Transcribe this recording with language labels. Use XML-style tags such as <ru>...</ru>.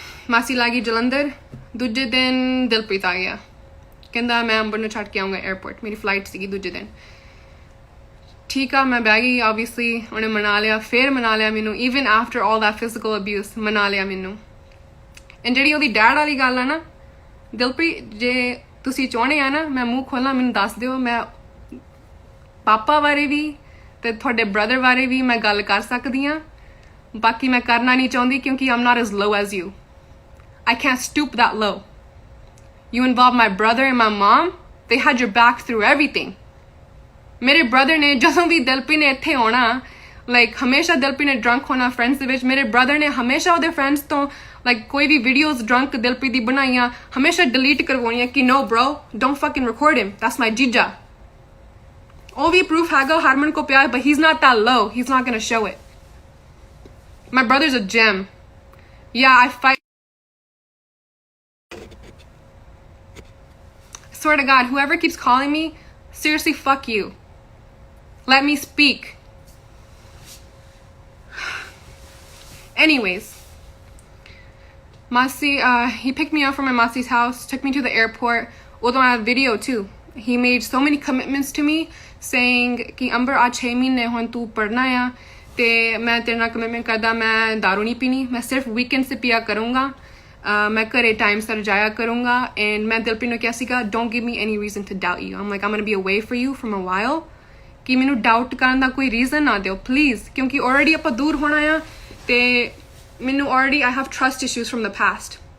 <pa>ਮਾਸੀ ਲਾਗੀ ਜਲੰਧਰ ਦੂਜੇ ਦਿਨ ਦਿਲਪ੍ਰੀਤ ਆ ਗਿਆ ਕਹਿੰਦਾ ਮੈਂ ਅੰਬਰ ਨੂੰ ਛੱਡ ਕੇ ਆਉਂਗਾ 에ਅਰਪੋਰਟ ਮੇਰੀ ਫਲਾਈਟ ਸੀਗੀ ਦੂਜੇ ਦਿਨ ਠੀਕ ਆ ਮੈਂ ਬਹਿ ਗਈ obviously ਉਹਨੇ ਮਨਾ ਲਿਆ ਫਿਰ ਮਨਾ ਲਿਆ ਮੈਨੂੰ</pa> <en>even after all that physical abuse</en> <pa>ਮਨਾ ਲਿਆ ਮੈਨੂੰ and ਜਿਹੜੀ ਉਹਦੀ ਡੈਡ ਵਾਲੀ ਗੱਲ ਆ ਨਾ ਦਿਲਪ੍ਰੀਤ ਜੇ ਤੁਸੀਂ ਚਾਹੁੰਦੇ ਆ ਨਾ ਮੈਂ ਮੂੰਹ ਖੋਲਾਂ ਮੈਨੂੰ ਦੱਸ ਦਿਓ ਮੈਂ ਪਾਪਾ ਬਾਰੇ ਵੀ ਤੇ ਤੁਹਾਡੇ ਬ੍ਰਦਰ ਬਾਰੇ ਵੀ ਮੈਂ ਗੱਲ ਕਰ ਸਕਦੀ ਆ ਬਾਕੀ ਮੈਂ ਕਰਨਾ ਨਹੀਂ ਚਾਹੁੰਦੀ ਕਿਉਂਕਿ</pa> <en>I'm not as low as you. I can't stoop that low. You involved my brother and my mom. They had your back through everything.</en> <pa>ਮੇਰੇ brother ਨੇ ਜਦੋਂ ਵੀ ਦਿਲਪ੍ਰੀਤ ਨੇ ਇੱਥੇ ਆਉਣਾ like ਹਮੇਸ਼ਾ ਦਿਲਪ੍ਰੀਤ ਨੇ drunk ਹੋਣਾ friends ਦੇ ਵਿੱਚ ਮੇਰੇ brother ਨੇ ਹਮੇਸ਼ਾ ਉਹਦੇ friends ਤੋਂ like ਕੋਈ ਵੀ videos drunk ਦਿਲਪ੍ਰੀਤ ਦੀ ਬਣਾਈਆਂ ਹਮੇਸ਼ਾ delete ਕਰਵਾਉਣੀਆਂ ਕਿ</pa> <en>no bro don't fucking record him that's my jija.</en> <pa>ਉਹ ਵੀ proof ਹੈਗਾ ਹਰਮਨ ਕੋ ਪਿਆ</pa> <en>but he's not that low. He's not gonna show it. My brother's a gem. Yeah, I fight. Swear to God, whoever keeps calling me, seriously, fuck you. Let me speak. Anyways, Masi, he picked me up from my Masi's house, took me to the airport. Although I have video too. He made so many commitments to me, saying</en> <pa>कि अंबर आज 6 महीने हों तू पढ़ना या ਤੇ ਮੈਂ ਤੇਰੇ ਨਾਲ ਕਮਿਟਮੈਂਟ ਕਰਦਾ ਮੈਂ ਦਾਰੂ ਨਹੀਂ ਪੀਣੀ ਮੈਂ ਸਿਰਫ ਵੀਕਐਂਡ 'ਤੇ ਪੀਆ ਕਰੂੰਗਾ ਮੈਂ ਘਰੇ ਟਾਈਮ ਸਿਰ ਜਾਇਆ ਕਰੂੰਗਾ ਐਂਡ ਮੈਂ ਦਿਲਪ੍ਰੀਤ ਨੂੰ ਕਿਹਾ ਸੀਗਾ</pa> <en>don't give me any reason to doubt you I'm like I'm going to be away for you from a while</en> <pa>ਕਿ ਮੈਨੂੰ ਡਾਊਟ ਕਰਨ ਦਾ ਕੋਈ ਰੀਜ਼ਨ ਨਾ ਦਿਓ ਪਲੀਜ਼ ਕਿਉਂਕਿ ਆਲਰੇਡੀ ਆਪਾਂ ਦੂਰ ਹੋਣਾ ਆ ਤੇ ਮੈਨੂੰ already</pa> <en>I have trust issues from the past</en>